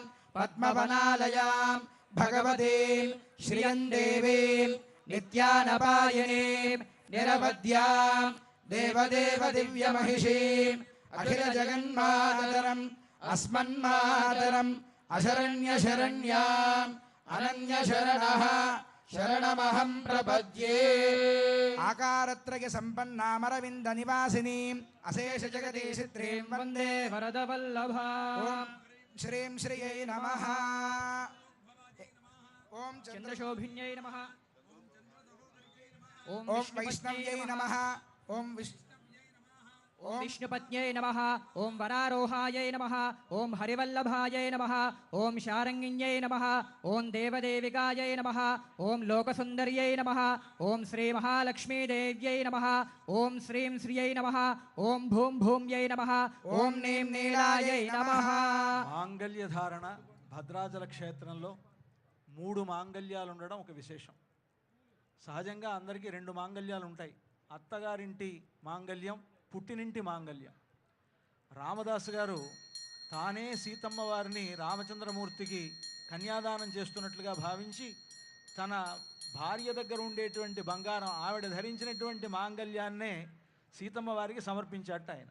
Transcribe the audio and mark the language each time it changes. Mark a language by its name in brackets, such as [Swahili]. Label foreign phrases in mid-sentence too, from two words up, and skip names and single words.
[Sanskrit] पद्मवनालयां भगवतीं श्रियं देवीं नित्यानपायिनीं निरवद्यां देवदेव दिव्यमहिषीं अखिल जगन्मातरं अस्मन्मातरं अशरण्यशरण्यां अनन्यशरणः शरणमहं प्रपद्ये. आकारत्रय सम्पन्नामरविन्द निवासिनीं अशेष जगदीशित्रीं वन्दे वरदवल्लभा ॐ श्रीं श्रियै नमः। ॐ चन्द्रशोभिन्यै नमः ॐ ॐ वैष्णव्यै नमः। ॐ ॐ विष्णुपत्न्यै नमः ॐ वरारोहायै नमः ॐ हरिवल्लभायै नमः ॐ शारङ्गिन्यै नमः ॐ देवदेविकायै नमः ॐ लोकसुन्दर्यै नमः ॐ श्रीमहालक्ष्मीदेव्यै नमः ॐ श्रीं श्रियै नमः ॐ भूं भूम्यै नमः ॐ नीं नीलायै नमः. [Telugu] మాంగళ్య ధారణ భద్రాచల క్షేత్రంలో 3 మాంగళ్యాలు ఉండడం ఒక విశేషం. సహజంగా అందరికీ 2 మాంగళ్యాలు ఉంటాయి. అత్తగారింటి మాంగళ్యం, పుట్టినింటి మాంగల్యం. రామదాసు గారు తానే సీతమ్మ వారిని రామచంద్రమూర్తికి కన్యాదానం చేస్తున్నట్లుగా భావించి తన భార్య దగ్గర ఉండేటువంటి బంగారం, ఆవిడ ధరించినటువంటి మాంగల్యాన్నే సీతమ్మ వారికి సమర్పించాట ఆయన.